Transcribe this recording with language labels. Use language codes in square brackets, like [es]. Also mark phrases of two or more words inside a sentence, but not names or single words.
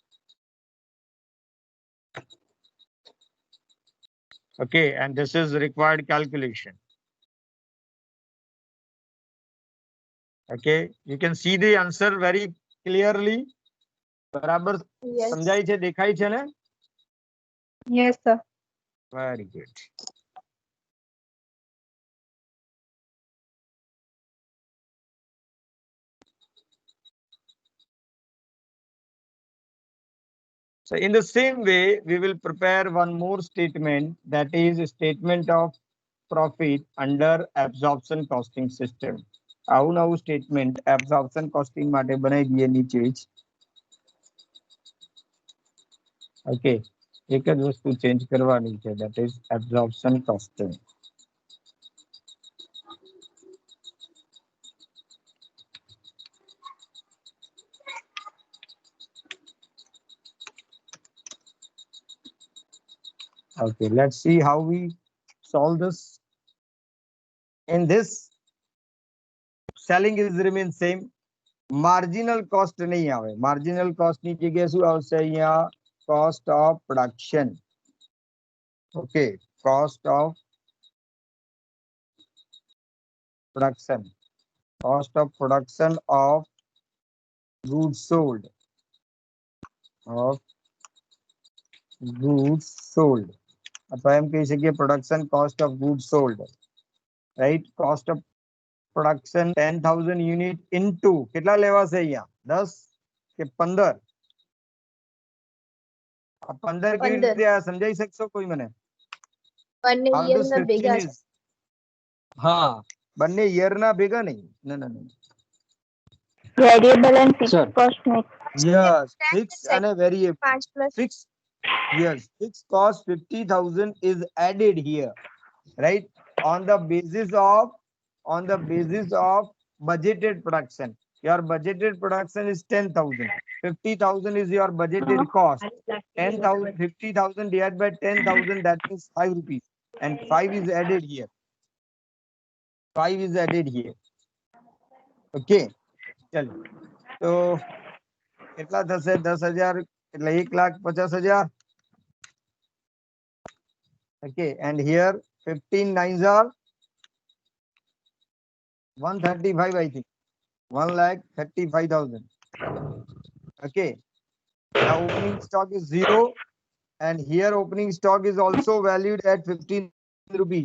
[en] Okay, and this is required calculation. Okay, you can see the answer very clearly. [hi] बराबर [en] Yes. [gu] समझाई છે દેખાઈ છે ને? [en] Yes, sir. Very good. So in the same way, we will prepare one more statement, that is a statement of profit under absorption costing system. [gu] આવું નવું [en] statement absorption costing [gu] માટે બનાવી દઈએ નીચે જ. Okay, એક જ વસ્તુ ચેન્જ કરવાની છે, [en] that is absorption costing. Okay, let's see how we solve this. In this, selling is remain same. Marginal cost [hi] नहीं आवे. [en] Marginal cost [gu] ની જગ્યાએ શું આવશે અહીંયા? [en] Cost of production. Okay, cost of production. Cost of production of goods sold. Of goods sold. [gu] અથવા એમ કહી શકીએ [en] production cost of goods sold. Right? Cost of production 10,000 unit into [gu] કેટલા લેવાશે અહીંયા? 10 કે 15? આ 15 કેવી [en] 15. [gu] રીતે સમજાઈ શકશો કોઈ મને? બંને [en] How year this [gu] ના 15 ભેગા છે. is? હા, બંને year ના ભેગા નહીં. [en] No. Variable and fixed Sir. cost mix. Yes, fixed and a variable. 5 plus. Fixed. Yes, fixed cost 50,000 is added here, right? On the basis of budgeted production. Your budgeted production is 10,000. 50,000 is your budgeted cost. 10,000, 50,000 divided by 10,000, that means 5 rupees. And 5 is added here. 5 is added here. [gu] Okay. [hi] चलो तो [gu] કેટલા થશે? 10,000 એટલે 1,50,000. [en] Okay, and here 15 nines are 135, I think. 1,35,000. Okay. Now opening stock is 0, and here opening stock is also valued at 15 rupees.